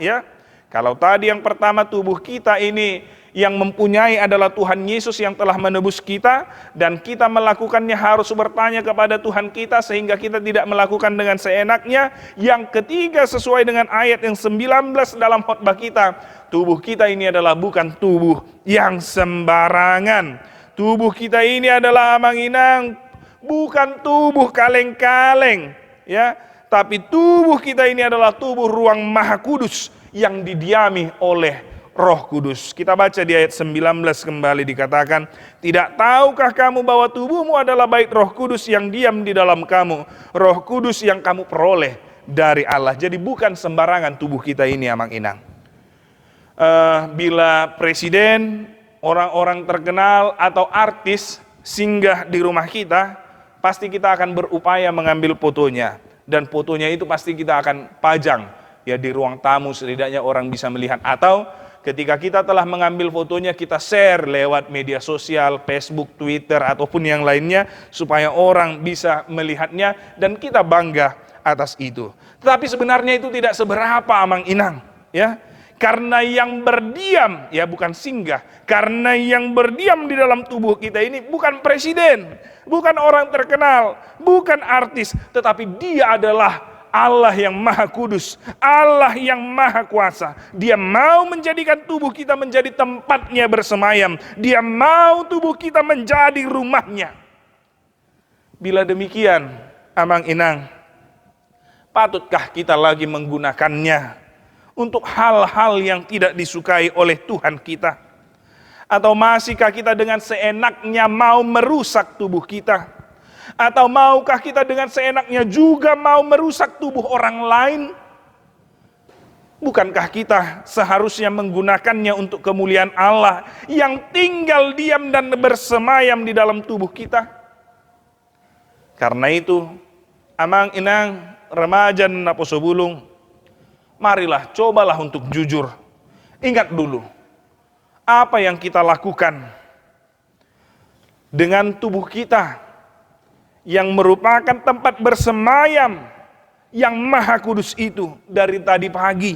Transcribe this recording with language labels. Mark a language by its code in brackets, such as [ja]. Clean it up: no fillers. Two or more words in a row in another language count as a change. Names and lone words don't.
[id] Kalau tadi yang pertama tubuh kita ini yang mempunyai adalah Tuhan Yesus yang telah menebus kita, dan kita melakukannya harus bertanya kepada Tuhan kita sehingga kita tidak melakukan dengan seenaknya. Yang ketiga, sesuai dengan ayat yang 19 dalam khotbah kita, tubuh kita ini adalah bukan tubuh yang sembarangan. Tubuh kita ini adalah [bbc] amang-inang, [id] bukan tubuh kaleng-kaleng, ya, tapi tubuh kita ini adalah tubuh ruang Maha Kudus yang didiami oleh Roh Kudus. Kita baca di ayat 19 kembali dikatakan, tidak tahukah kamu bahwa tubuhmu adalah bait Roh Kudus yang diam di dalam kamu, Roh Kudus yang kamu peroleh dari Allah. Jadi bukan sembarangan tubuh kita ini, [bbc] amang-inang. [id] Bila presiden, orang-orang terkenal atau artis singgah di rumah kita, pasti kita akan berupaya mengambil fotonya, dan fotonya itu pasti kita akan pajang ya di ruang tamu, setidaknya orang bisa melihat. Atau ketika kita telah mengambil fotonya, kita share lewat media sosial, Facebook, Twitter, ataupun yang lainnya, supaya orang bisa melihatnya dan kita bangga atas itu. Tetapi sebenarnya itu tidak seberapa, [bbc] amang-inang, [id] ya. Karena yang berdiam, ya bukan singgah, karena yang berdiam di dalam tubuh kita ini bukan presiden, bukan orang terkenal, bukan artis, tetapi dia adalah Allah yang Maha Kudus, Allah yang Maha Kuasa. Dia mau menjadikan tubuh kita menjadi tempatnya bersemayam. Dia mau tubuh kita menjadi rumahnya. Bila demikian, [bbc] amang-inang, [id] patutkah kita lagi menggunakannya untuk hal-hal yang tidak disukai oleh Tuhan kita? Atau masihkah kita dengan seenaknya mau merusak tubuh kita? Atau maukah kita dengan seenaknya juga mau merusak tubuh orang lain? Bukankah kita seharusnya menggunakannya untuk kemuliaan Allah yang tinggal diam dan bersemayam di dalam tubuh kita? Karena itu, [bbc] amang-inang, [id] remaja dan naposobulung, marilah cobalah untuk jujur. Ingat dulu, apa yang kita lakukan dengan tubuh kita yang merupakan tempat bersemayam yang Maha Kudus itu dari tadi pagi.